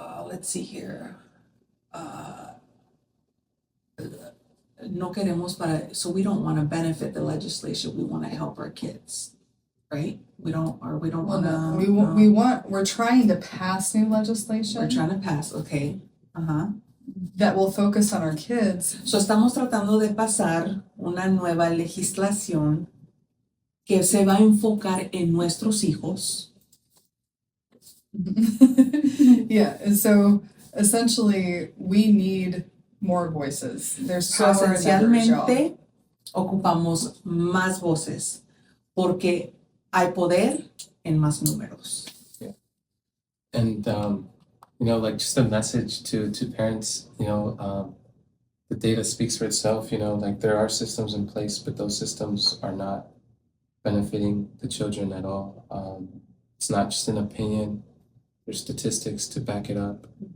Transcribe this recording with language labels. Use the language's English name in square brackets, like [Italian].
[English] let's see here, [Spanish] no queremos [English] so we don't want to benefit the legislation, we want to help our kids, right? We don't want to. We're trying to pass new legislation. We're trying to pass, okay. That will focus on our kids. [Spanish] So estamos tratando de pasar una nueva legislación que se va a enfocar en nuestros hijos. [English] Yeah, and so essentially we need more voices. There's power in numbers, y'all. [Spanish] Esencialmente ocupamos más voces porque hay poder en más números. [English] Yeah. And like just a message to parents, the data speaks for itself, like there are systems in place, but those systems are not benefiting the children at all. It's not just an opinion, there's statistics to back it up.